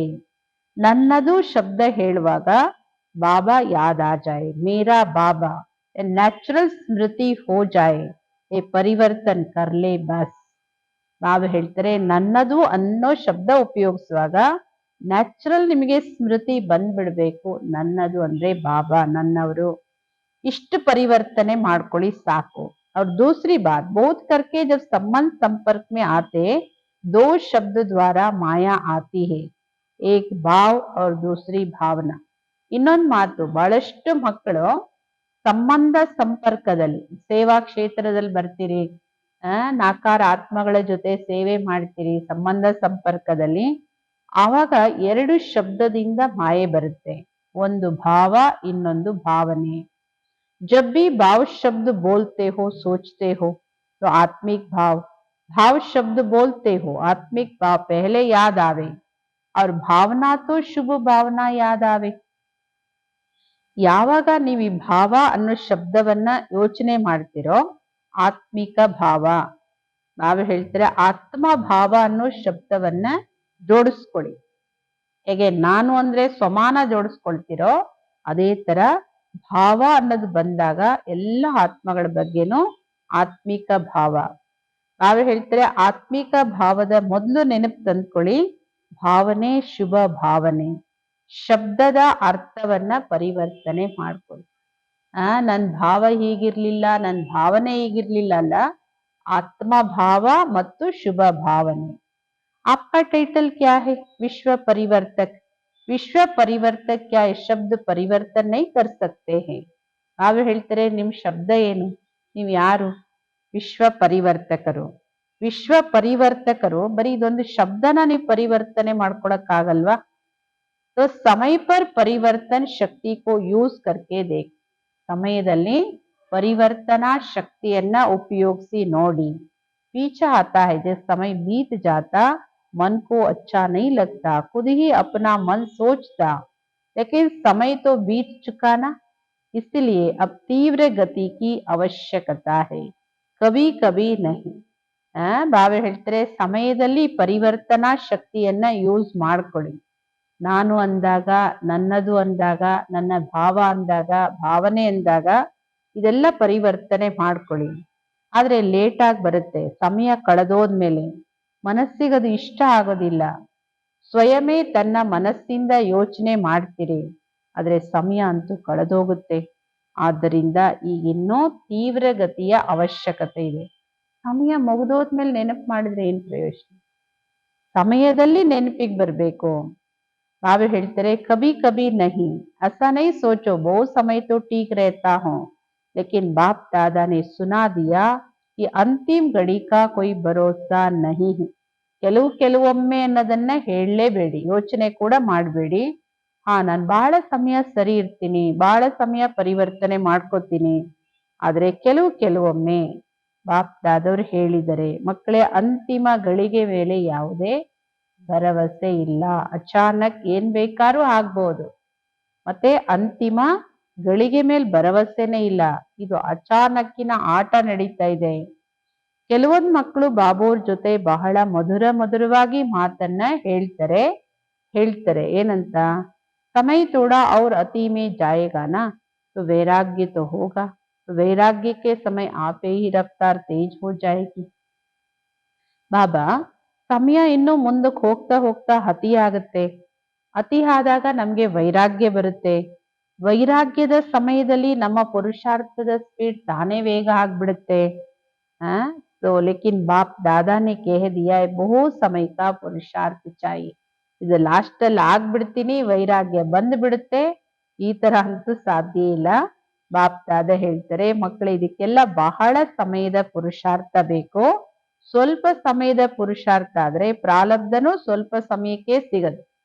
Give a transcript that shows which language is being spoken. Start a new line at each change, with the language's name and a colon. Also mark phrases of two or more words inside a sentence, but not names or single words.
Kannada: ನನ್ನದು ಶಬ್ದ ಹೇಳುವಾಗ
Hindi: बाबा याद आ जाए, मेरा बाबा नैचुरल स्मृति हो जाए, ये परिवर्तन कर ले बस.
Kannada: ಬಾಬಾ ಹೇಳ್ತಾರೆ ನನ್ನದು ಅನ್ನೋ ಶಬ್ದ ಉಪಯೋಗಿಸುವಾಗ ನ್ಯಾಚುರಲ್ ನಿಮಗೆ ಸ್ಮೃತಿ ಬಂದ್ಬಿಡ್ಬೇಕು. ನನ್ನದು ಅಂದ್ರೆ ಬಾಬಾ, ನನ್ನವರು. ಇಷ್ಟು ಪರಿವರ್ತನೆ ಮಾಡ್ಕೊಳ್ಳಿ ಸಾಕು.
Hindi: और दूसरी बात, बोध करके जब संबंध संपर्क में आते 2 शब्द द्वारा माया आती है, एक भाव और दूसरी भावना.
Kannada: ಇನ್ನೊಂದು ಮಾತು, ಬಹಳಷ್ಟು ಮಕ್ಕಳು ಸಂಬಂಧ ಸಂಪರ್ಕದಲ್ಲಿ, ಸೇವಾ ಕ್ಷೇತ್ರದಲ್ಲಿ ಬರ್ತೀರಿ, ನಾಕಾರ ಆತ್ಮಗಳ ಜೊತೆ ಸೇವೆ ಮಾಡ್ತೀರಿ, ಸಂಬಂಧ ಸಂಪರ್ಕದಲ್ಲಿ ಆವಾಗ 2 ಶಬ್ದದಿಂದ ಮಾಯೆ ಬರುತ್ತೆ. ಒಂದು ಭಾವ, ಇನ್ನೊಂದು ಭಾವನೆ.
Hindi: जब भी भाव शब्द बोलते हो, सोचते हो तो आत्मिक भाव, भाव शब्द बोलते हो, आत्मिक भाव पहले याद आवे और भावना तो शुभ भावना याद आवे.
Kannada: ಯಾವಾಗ ನೀವು ಈ ಭಾವ ಅನ್ನೋ ಶಬ್ದವನ್ನ ಯೋಚನೆ ಮಾಡ್ತಿರೋ ಆತ್ಮಿಕ ಭಾವ, ನಾವು ಹೇಳ್ತಾರೆ ಆತ್ಮ ಭಾವ ಅನ್ನೋ ಶಬ್ದವನ್ನ ಜೋಡಿಸ್ಕೊಳ್ಳಿ. ಹೇಗೆ ನಾನು ಅಂದ್ರೆ ಸ್ವಮಾನ ಜೋಡಿಸ್ಕೊಳ್ತಿರೋ ಅದೇ ತರ ಭಾವ ಅನ್ನೋದು ಬಂದಾಗ ಎಲ್ಲ ಆತ್ಮಗಳ ಬಗ್ಗೆನೂ ಆತ್ಮಿಕ ಭಾವ. ನಾವು ಹೇಳ್ತಾರೆ ಆತ್ಮಿಕ ಭಾವದ ಮೊದಲು ನೆನಪು ತಂದ್ಕೊಳ್ಳಿ, ಭಾವನೆ ಶುಭ ಭಾವನೆ. ಶಬ್ದದ ಅರ್ಥವನ್ನ ಪರಿವರ್ತನೆ ಮಾಡ್ಕೊಳ್ಳಿ. ನನ್ ಭಾವ ಹೀಗಿರ್ಲಿಲ್ಲ, ನನ್ ಭಾವನೆ ಹೀಗಿರ್ಲಿಲ್ಲ ಅಲ್ಲ, ಆತ್ಮ ಭಾವ ಮತ್ತು ಶುಭ ಭಾವನೆ.
Hindi: आपका टाइटल क्या है? विश्व परिवर्तक. विश्व परिवर्तक क्या है? शब्द परिवर्तन नहीं कर सकते हैं.
Kannada: ನಾವು ಹೇಳ್ತಾರೆ ನಿಮ್ ಶಬ್ದ ಏನು? ನೀವು ಯಾರು? ವಿಶ್ವ ಪರಿವರ್ತಕರು. ವಿಶ್ವ ಪರಿವರ್ತಕರು ಬರೀ ಇದೊಂದು ಶಬ್ದನ ನೀವು ಪರಿವರ್ತನೆ ಮಾಡ್ಕೊಳಕ್ಕಾಗಲ್ವಾ?
Hindi: तो समय पर परिवर्तन शक्ति को यूज करके देख.
Kannada: ಸಮಯದಲ್ಲಿ ಪರಿವರ್ತನಾ ಶಕ್ತಿಯನ್ನ ಉಪಯೋಗಿಸಿ ನೋಡಿ.
Hindi: पीछे आता है, जब समय बीत जाता मन को अच्छा नहीं लगता, खुद ही अपना मन सोचता, लेकिन समय तो बीत चुका ना, इसलिए अब तीव्र गति की आवश्यकता है, कभी कभी नहीं.
Kannada: ಬಾಬಾ ಹೇಳ್ತಾರೆ ಸಮಯದಲ್ಲಿ ಪರಿವರ್ತನಾ ಶಕ್ತಿಯನ್ನ ಯೂಸ್ ಮಾಡ್ಕೊಳ್ಳಿ. ನಾನು ಅಂದಾಗ, ನನ್ನದು ಅಂದಾಗ, ನನ್ನ ಭಾವ ಅಂದಾಗ, ಭಾವನೆ ಅಂದಾಗ ಇದೆಲ್ಲ ಪರಿವರ್ತನೆ ಮಾಡ್ಕೊಳ್ಳಿ. ಆದ್ರೆ ಲೇಟ್ ಆಗಿ ಬರುತ್ತೆ. ಸಮಯ ಕಳೆದೋದ್ಮೇಲೆ ಮನಸ್ಸಿಗದು ಇಷ್ಟ ಆಗೋದಿಲ್ಲ. ಸ್ವಯಮೇ ತನ್ನ ಮನಸ್ಸಿಂದ ಯೋಚನೆ ಮಾಡ್ತೀರಿ, ಆದ್ರೆ ಸಮಯ ಅಂತೂ ಕಳೆದೋಗುತ್ತೆ. ಆದ್ದರಿಂದ ಈಗ ಇನ್ನೂ ತೀವ್ರ ಗತಿಯ ಅವಶ್ಯಕತೆ ಇದೆ. ಸಮಯ ಮುಗಿದೋದ್ಮೇಲೆ ನೆನಪು ಮಾಡಿದ್ರೆ ಏನ್ ಪ್ರಯೋಜನ? ಸಮಯದಲ್ಲಿ ನೆನಪಿಗೆ ಬರ್ಬೇಕು. ಬಾಬಾ ಹೇಳ್ತಾರೆ
Hindi: ಕभी कभी नहीं, ऐसा नहीं सोचो बहुत समय तो ठीक रहता हूँ, लेकिन बाप दादा ने सुना दिया कि अंतिम घड़ी का कोई भरोसा नहीं है.
Kannada: ಕೆಲವೊಮ್ಮೆ ಅನ್ನೋದನ್ನ ಹೇಳಲೇಬೇಡಿ, ಯೋಚನೆ ಕೂಡ ಮಾಡಬೇಡಿ. ನಾನು ಬಹಳ ಸಮಯ ಸರಿ ಇರ್ತೀನಿ, ಬಹಳ ಸಮಯ ಪರಿವರ್ತನೆ ಮಾಡ್ಕೋತೀನಿ, ಆದ್ರೆ ಕೆಲವೊಮ್ಮೆ ಬಾಪ್ ದಾದವ್ರು ಹೇಳಿದರೆ ಮಕ್ಕಳೇ ಅಂತಿಮ ಗಳಿಗೆ ವೇಳೆ ಯಾವುದೇ ಭರವಸೆ ಇಲ್ಲ. ಅಚಾನಕ್ ಏನ್ ಬೇಕಾದ್ರೂ ಆಗ್ಬೋದು. ಮತ್ತೆ ಅಂತಿಮ ಗಳಿಗೆ ಮೇಲೆ ಭರವಸೆನೇ ಇಲ್ಲ. ಇದು ಅಚಾನಕ್ಕಿನ ಆಟ ನಡೀತಾ ಇದೆ. ಕೆಲವೊಂದು ಮಕ್ಕಳು ಬಾಬೋರ್ ಜೊತೆ ಬಹಳ ಮಧುರವಾಗಿ ಮಾತನ್ನ ಹೇಳ್ತಾರೆ ಏನಂತ, ಸಮಯ
Hindi: थोड़ा और अति में जाएगा ना तो वैराग्य तो होगा, तो वैराग्य के समय आपे ही रफ्तार तेज हो जाएगी.
Kannada: ಬಾಬಾ, ಸಮಯ ಇನ್ನು ಮುಂದಕ್ಕೆ ಹೋಗ್ತಾ ಅತಿ ಆಗುತ್ತೆ. ಅತಿ ಆದಾಗ ನಮ್ಗೆ ವೈರಾಗ್ಯ ಬರುತ್ತೆ. ವೈರಾಗ್ಯದ ಸಮಯದಲ್ಲಿ ನಮ್ಮ ಪುರುಷಾರ್ಥದ ಸ್ಪೀಡ್ ತಾನೇ ವೇಗ ಆಗ್ಬಿಡುತ್ತೆ.
Hindi: तो लेकिन बाप दादा ने कह दिया है बहुत समय का पुरुषार्थ चाहिए.
Kannada: ಇದು ಲಾಸ್ಟ್ ಅಲ್ಲಿ ಆಗ್ಬಿಡ್ತೀನಿ, ವೈರಾಗ್ಯ ಬಂದ್ಬಿಡುತ್ತೆ, ಈ ತರ ಅಂತೂ ಸಾಧ್ಯ ಇಲ್ಲ. ಬಾಪ್ ದಾದ ಹೇಳ್ತಾರೆ, ಮಕ್ಕಳು ಇದಕ್ಕೆಲ್ಲ ಬಹಳ ಸಮಯದ ಪುರುಷಾರ್ಥ ಬೇಕು. ಸ್ವಲ್ಪ ಸಮಯದ ಪುರುಷಾರ್ಥ ಆದ್ರೆ ಪ್ರಾರಬ್ಧನೂ ಸ್ವಲ್ಪ ಸಮಯಕ್ಕೆ ಸಿಗದು.